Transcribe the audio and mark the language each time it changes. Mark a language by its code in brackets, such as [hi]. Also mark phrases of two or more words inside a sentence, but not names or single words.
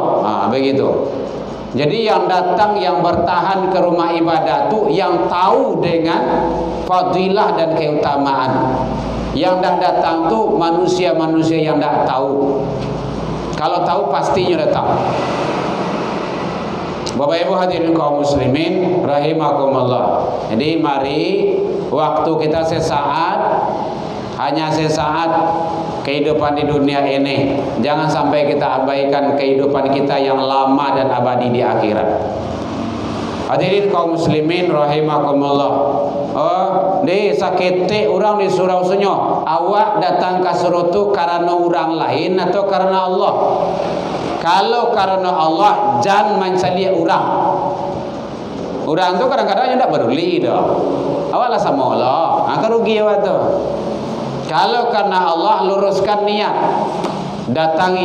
[id] Begitu. Jadi yang datang, yang bertahan ke rumah ibadah tu yang tahu dengan fadilah dan keutamaan. Yang dah datang tu manusia-manusia yang dah tahu. Kalau tahu pastinya datang. Bapak Ibu hadirin kaum muslimin rahimakumullah. Jadi mari waktu kita sesaat, hanya sesaat kehidupan di dunia ini. Jangan sampai kita abaikan kehidupan kita yang lama dan abadi di akhirat. Hadirin kaum muslimin rahimakumullah. [min] Di sakete orang di surau sunyo, [id] awak datang ke surau tu karena orang lain atau karena Allah? Kalau karena Allah, jangan mencari orang. Orang tu kadang-kadang tidak peduli dah. Awaklah sama Allah, akan rugi awak tu. Kalau karena Allah, luruskan niat, datangi.